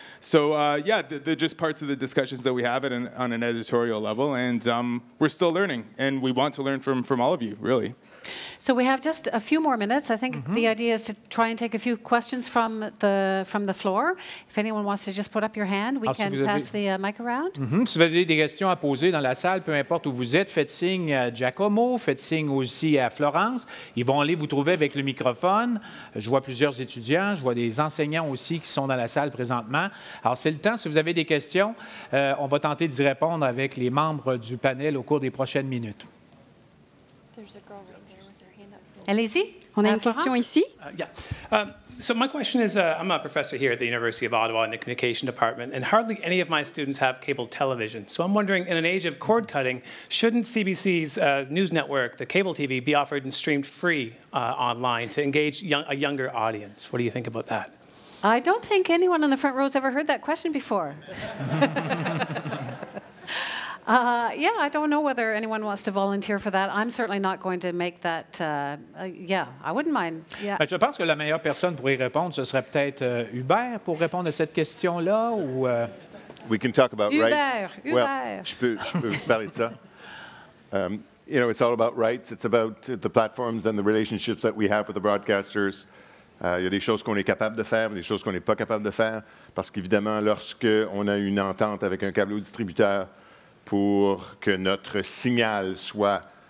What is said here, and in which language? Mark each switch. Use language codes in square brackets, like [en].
[en] So yeah, they're just parts of the discussions that we have on an editorial level, and we're still learning, and we want to learn from all of you, really. So we have just a few more minutes. I think the idea is to try and take a few questions from the floor. If anyone wants to just put up your hand, we can pass the mic around. [fr] Si vous avez des questions à poser dans la salle, peu importe où vous êtes, faites signe à Giacomo, faites signe aussi à Florence. Ils vont aller vous trouver avec le microphone. Je vois plusieurs étudiants, je vois des enseignants aussi qui sont dans la salle présentement. Alors, c'est le temps. Si vous avez des questions, on va tenter d'y répondre avec les membres du panel au cours des prochaines minutes. Allez-y. On a une question ici. [en] So my question is, I'm a professor here at the University of Ottawa in the Communication Department, and hardly any of my students have cable television. So I'm wondering, in an age of cord cutting, shouldn't CBC's news network, the cable TV, be offered and streamed free online to engage a younger audience? What do you think about that? I don't think anyone in the front row has ever heard that question before. Yeah, I don't know whether anyone wants to volunteer for that. I'm certainly not going to make that. Yeah, I wouldn't mind. Yeah. [fr] Je pense que la meilleure personne pour y répondre, ce serait peut-être Hubert pour répondre à cette question-là. Ou [en] We can talk about rights. Hubert. [fr] Well, je peux vous parler de ça. [en] You know, it's all about rights. It's about the platforms and the relationships that we have with the broadcasters. [fr] Il y a des choses qu'on est capable de faire, des choses qu'on n'est pas capable de faire, parce qu'évidemment, lorsqu'on a une entente avec un câble distributeur pour que notre signal soit